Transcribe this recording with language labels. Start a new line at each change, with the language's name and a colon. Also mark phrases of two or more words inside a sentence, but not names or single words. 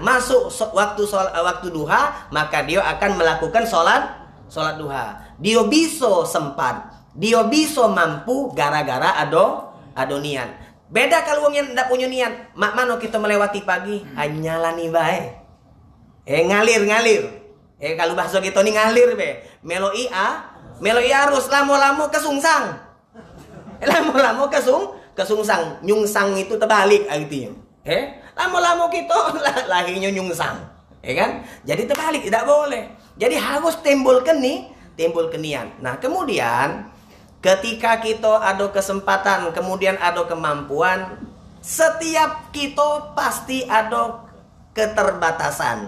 Indonesian: Masuk waktu duha, maka dia akan melakukan sholat duha. Dia bisa sempat, dia bisa mampu gara-gara ado niat. Beda kalau yang tidak punya niat.
Musi: Mak mano
Indonesian: kita melewati pagi, hanyalah
Musi: nih bae.
Indonesian: Ngalir. Kalau bahasa kita nih ngalir be.
Musi: Meloi harus lamo-lamo kesungsang. Lamo-lamo kesungsang.
Indonesian: Nyungsang itu terbalik artinya. Lamo-lamo kita lahirnya nyungsang. Kan? Jadi terbalik, tidak boleh. Jadi harus timbulkan niat. Nah, kemudian ketika kita ada kesempatan, kemudian ada kemampuan, setiap kita pasti ada keterbatasan.